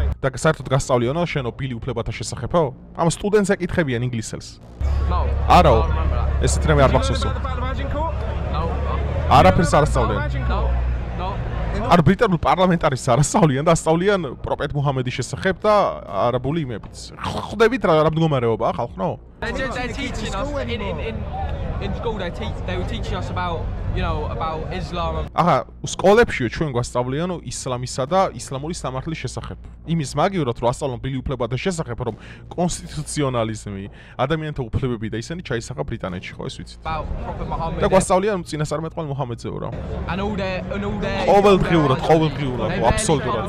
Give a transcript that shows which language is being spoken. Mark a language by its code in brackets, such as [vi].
[ka] და საერთოდ გასწავლიონო შენო ბილი უფლებათა შესახებო? ამ სტუდენტს ეკითხებიან ინგლისელს. [en] No. [ka] არაო. ესეთ რამე არ მახსოვსო. [en] No. [ka] არაფერს არ ასწავლიან. [en] No. [ka] არ ბრიტანულ პარლამენტარის არ ასწავლიან და ასწავლიან პროფეტ მუჰამედის შესახებ და არაბული იმებით. ხვდებით რა მდგომარეობაა ხალხო? [en] They're teaching us in school they were teaching us about about Islam. [ka] Aha, სკოლებშიო ჩვენ გვასწავლიან ისლამისა და ისლამური სამართლის შესახებ. იმის მაგივრად რომ ასწავლონ ბილი უფლებათა შესახებ, რომ კონსტიტუციონალიზმი, ადამიანთა უფლებები და ისინი ჩაისახა ბრიტანეთში, ხო ეს ვიცით? და გვასწავლიან წინასწარმეტყველ მუჰამედზეო რა. ყოველდღიურად, აბსოლუტურად.